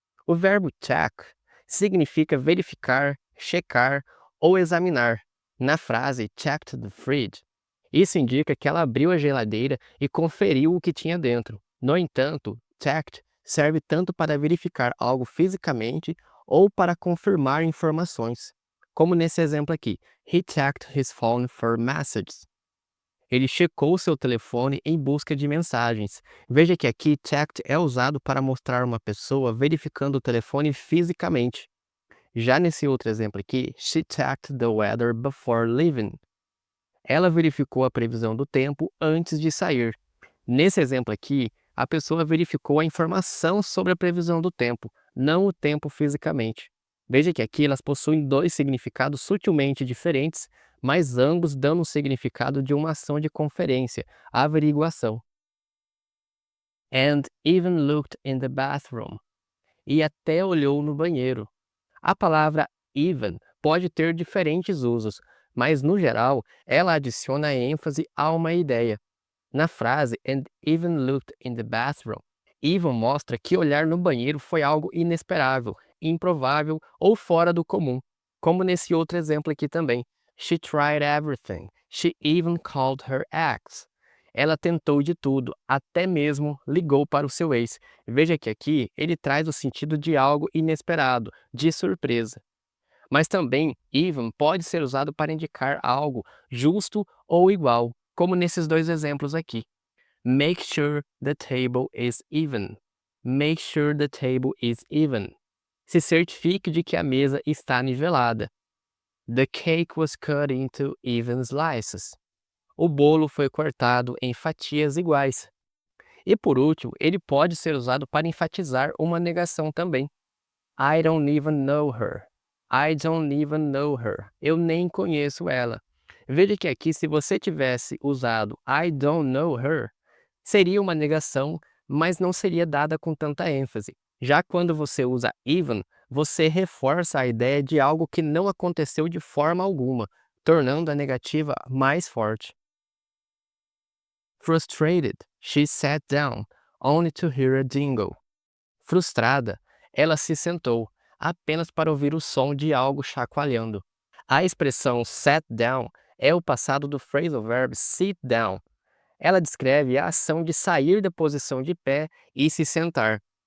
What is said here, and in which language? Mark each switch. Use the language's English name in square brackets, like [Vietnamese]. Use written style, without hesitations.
[Portuguese] O verbo check significa verificar, checar ou examinar. Na frase [English] checked the fridge, [Portuguese] isso indica que ela abriu a geladeira e conferiu o que tinha dentro. No entanto, checked serve tanto para verificar algo fisicamente ou para confirmar informações. Como nesse exemplo aqui, [English] he checked his phone for messages. [Portuguese] Ele checou seu telefone em busca de mensagens. Veja que aqui checked é usado para mostrar uma pessoa verificando o telefone fisicamente. Já nesse outro exemplo aqui, [English] she checked the weather before leaving. [Portuguese] Ela verificou a previsão do tempo antes de sair. Nesse exemplo aqui, a pessoa verificou a informação sobre a previsão do tempo, não o tempo fisicamente. Veja que aqui elas possuem dois significados sutilmente diferentes, mas ambos dando o significado de uma ação de conferência, averiguação. [English] And even looked in the bathroom. [Portuguese] E até olhou no banheiro. A palavra even pode ter diferentes usos, mas no geral ela adiciona ênfase a uma ideia. Na frase [English] and even looked in the bathroom, [Portuguese] even mostra que olhar no banheiro foi algo inesperável, improvável ou fora do comum, como nesse outro exemplo aqui também. [English] She tried everything. She even called her ex. [Portuguese] Ela tentou de tudo, até mesmo ligou para o seu ex. Veja que aqui ele traz o sentido de algo inesperado, de surpresa. Mas também even pode ser usado para indicar algo justo ou igual, como nesses dois exemplos aqui. [English] Make sure the table is even. Make sure the table is even. [Portuguese] Se certifique de que a mesa está nivelada. [English] The cake was cut into even slices. [Portuguese] O bolo foi cortado em fatias iguais. E por último, ele pode ser usado para enfatizar uma negação também. [English] I don't even know her. I don't even know her. [Portuguese] Eu nem conheço ela. Veja que aqui, se você tivesse usado [English] I don't know her, [Portuguese] seria uma negação, mas não seria dada com tanta ênfase. Já quando você usa even, você reforça a ideia de algo que não aconteceu de forma alguma, tornando a negativa mais forte. [English] Frustrated, she sat down, only to hear a jingle. [Portuguese] Frustrada, ela se sentou, apenas para ouvir o som de algo chacoalhando. A expressão sat down é o passado do phrasal verb sit down. Ela descreve a ação de sair da posição de pé e se sentar.